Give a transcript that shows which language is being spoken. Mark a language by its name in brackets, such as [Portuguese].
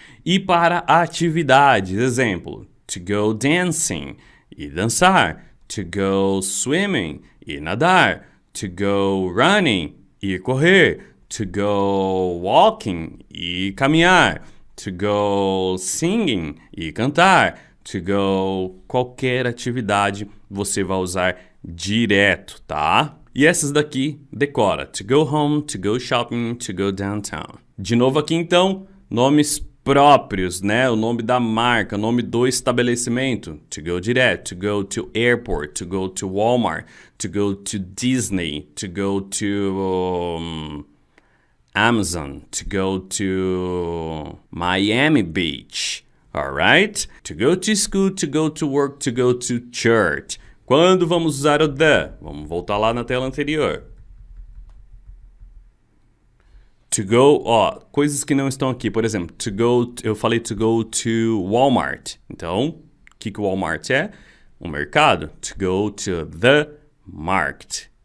[Portuguese] e para atividades, exemplo, [English] to go dancing, [Portuguese] ir dançar, [English] to go swimming, [Portuguese] ir nadar, [English] to go running, [Portuguese] ir correr, [English] to go walking, [Portuguese] ir caminhar, [English] to go singing, [Portuguese] ir cantar, to go qualquer atividade você vai usar direto, tá? E essas daqui, decora. [English] To go home, to go shopping, to go downtown. [Portuguese] De novo aqui, então, nomes próprios, né? O nome da marca, o nome do estabelecimento. [English] To go direto, to go to airport, to go to Walmart, to go to Disney, to go to Amazon, to go to Miami Beach. Alright? To go to school, to go to work, to go to church. [Portuguese] Quando vamos usar o the? Vamos voltar lá na tela anterior. To go, ó, coisas que não estão aqui. Por exemplo, [English] to go, [Portuguese] eu falei [English] to go to Walmart. [Portuguese] Então, o que o Walmart é? Um mercado. [English] To go to the market.